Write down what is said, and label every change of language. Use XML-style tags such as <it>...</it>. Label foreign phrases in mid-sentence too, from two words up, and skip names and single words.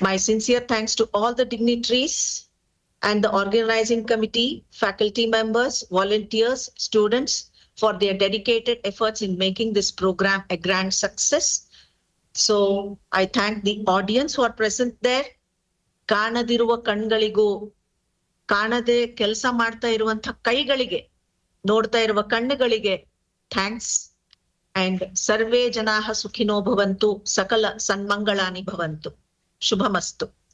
<en>My sincere thanks to all the dignitaries and the organizing committee, faculty members, volunteers, students for their dedicated efforts in making this program a grand success. So I thank the audience who are present there.</en> <kn>ಕಾಣದಿರುವ ಕಣ್ಗಳಿಗೂ, ಕಾಣದೆ ಕೆಲಸ ಮಾಡ್ತಾ ಇರುವಂತ ಕೈಗಳಿಗೆ, ನೋಡ್ತಾ ಇರುವ ಕಣ್ಣುಗಳಿಗೆ ಥ್ಯಾಂಕ್ಸ್.</kn> <sa>ಅಂಡ್ ಸರ್ವೇ ಜನಾಃ ಸುಖಿನೋ ಭವಂತು, ಸಕಲ ಸನ್ಮಂಗಳಾನಿ ಭವಂತು. ಶುಭಮಸ್ತು.</sa>